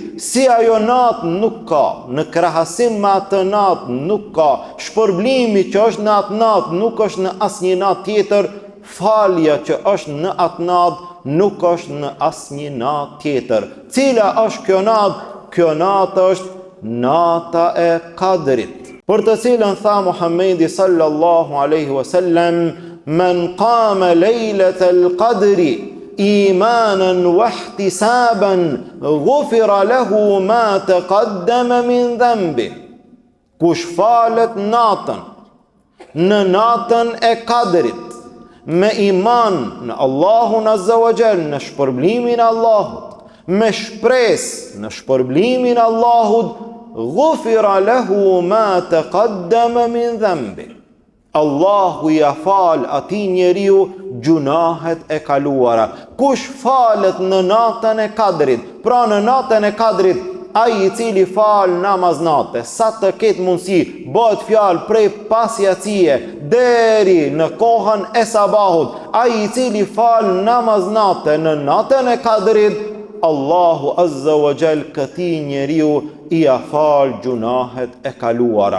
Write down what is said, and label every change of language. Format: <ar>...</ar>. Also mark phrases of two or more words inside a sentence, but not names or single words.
<sq>Si ajo natë nuk ka, në krahasim me atë natë nuk ka, shpërblimi që është në atë natë nuk është në asnjë natë tjetër, falja që është në atë natë nuk është në asnjë natë tjetër. Cila është kjo natë? Kjo natë është nata e Kadrit, për të cilën tha Muhammedi</sq> <ar>صلى الله عليه وسلم: "من قام ليلة القدر إيمانا واحتسابا غفر له ما تقدم من ذنبه."</ar> <sq>Kush falet natën, në natën e Kadrit, me iman në Allahun</sq> <ar>عز وجل,</ar> <sq>në shpërblimin e Allahut, me shpresë në shpërblimin e Allahut,</sq> <ar>غفر له ما تقدم من ذنبه.</ar> <sq>Allahu ja fal atij njeriu gjunahet e kaluara. Kush falet në natën e Kadrit, pra në natën e Kadrit, ai i cili fal namaz nate, sa të ketë mundësi, bëhet fjalë prej pasjacie deri në kohën e sabahut, ai i cili fal namaz nate në natën e Kadrit, Allahu</sq> <ar>عز وجل</ar> <sq>këtij njeriu i afal gjunahet e kaluara.</sq>